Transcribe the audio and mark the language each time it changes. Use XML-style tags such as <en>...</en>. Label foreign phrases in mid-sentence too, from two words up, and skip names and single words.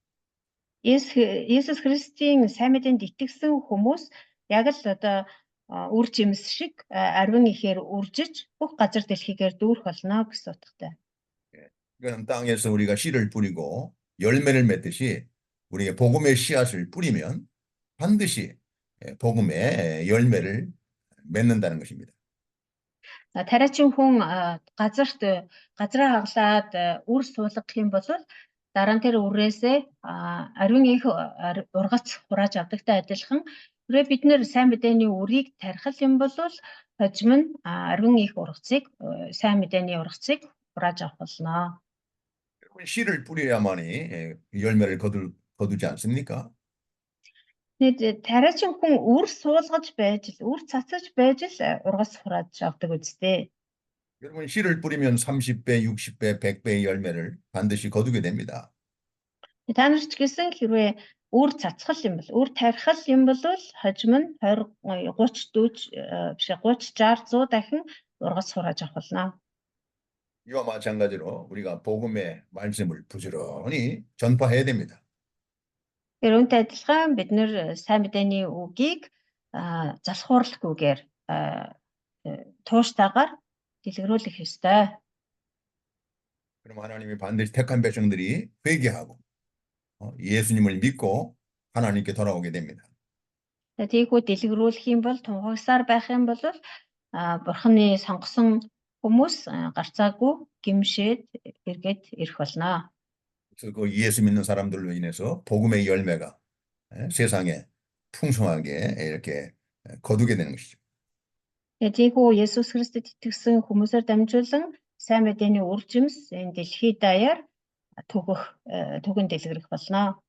<mn>Есүс Христийн сайн мэдээнд итгэсэн хүмүүс яг л одоо үр жимс шиг арвин ихээр үржиж бүх газар дэлхийгээр дүүрэх болно гэсэн утгатай.</mn> <ko>이거는 땅에서 우리가 씨를 뿌리고 열매를 맺듯이 우리의 복음의 씨앗을 뿌리면 반드시 복음의 열매를 맺는다는 것입니다.</ko> <mn>Тариачин хүн газараа хаглаад үр суулгах юм бол дараа нь тэр үрээсээ ариун их ургац хурааж авдагтай адилхан хэрвээ бид нэр сайн мэдээний үрийг тархал юм бол хожим нь ариун их ургацыг сайн мэдээний ургацыг хурааж авах болно.</mn> <ko>씨를 뿌려야만이 열매를 거두지 않습니까?</ko> <mn>Тариачин хүн үр суулгаж байж үр цацаж байж л ургац хурааж авдаг үстэй.</mn> <ko>여러분 씨를 뿌리면 30배, 60배, 100배의 열매를 반드시 거두게 됩니다.</ko> <mn>Та нар ч гэсэн хэрвээ үр цацгал юм бол үр тархал юм бол хожим нь 20, 30, 40, 60 дахин ургац хурааж авах болно.</mn> <ko>이와 마찬가지로 우리가 복음의 말씀을 부지런히 전파해야 됩니다.</ko> <mn>Тэр үүнтэй адилхан бид нэр сайн мэдээний үгийг залхуурлахгүйгээр тууштайгаар дэлгэрүүлэх ёстой.</mn> <ko>그럼 하나님이 반드시 택한 백성들이 회개하고 예수님을 믿고 하나님께 돌아오게 됩니다.</ko> <mn>Тийхүү дэлгэрүүлэх юм бол тунхагсаар байх юм бол бурханы сонгосон хүмүүс гарцаагүй гимшээд эргээд ирэх болно.</mn> <ko>그래서 그 예수 믿는 사람들로 인해서 복음의 열매가 세상에 풍성하게 이렇게 거두게 되는 것이죠.</ko> <mn>Тийхүү Есүс Христэд итгэсэн хүмүүсээр дамжуулан сайн мэдээний үр жимс энэ дэлхий даяар түгэн дэлгэрэх болно.</mn>